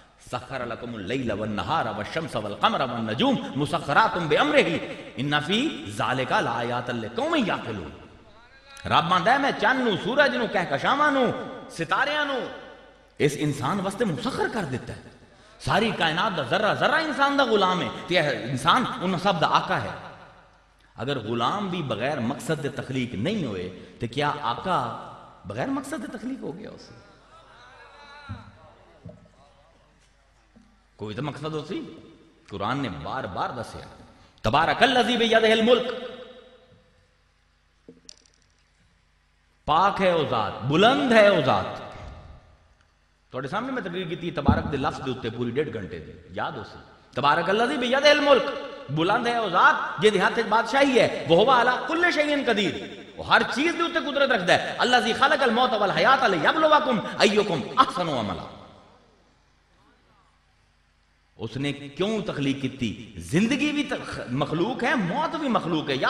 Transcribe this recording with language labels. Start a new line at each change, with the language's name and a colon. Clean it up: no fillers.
Arabic: سخر لکم اللیل والنہار والشمس والقمر والنجوم مسخرات بامرہ ان فی ذالک لآیات لقوم یعقلون.
Punjabi: رب ماندا ہے میں چند نو سورج نو کہکشاواں نو ستاریاں نو اس انسان واسطے مسخر کر دیتا ہے. ساری کائنات دا ذرہ ذرہ انسان دا غلام ہے تے انسان ان سب دا آقا ہے. اگر غلام بھی بغیر مقصد دے تخلیق نہیں ہوئے تو کیا آقا بغیر مقصد دے تخلیق ہو گیا؟ اس سے کوئی تو مقصد ہو سی. قرآن نے بار بار دسیا
Arabic: تبارک الذی بیدہ الملک،
Punjabi: پاک ہے او ذات، بلند ہے او ذات. تھوڑے سامنے میں تقریر کی تھی تبارک دے لفظ دے اتے پوری 1.5 گھنٹے دے یاد ہو سی.
Arabic: تبارک الذی بیدہ الملک،
Punjabi: بلند ہے او ذات جے ہاتھ بادشاہی ہے،
Arabic: وہ ہوا علی کل شیء قدیر،
Punjabi: وہ ہر چیز دے اتے قدرت رکھتا ہے.
Arabic: الذی خلق الموت والحیات لیبلوکم ایکم احسن عملا.
Punjabi: اس نے کیوں تخلیق کی تھی؟ زندگی بھی مخلوق ہے، موت بھی مخلوق ہے.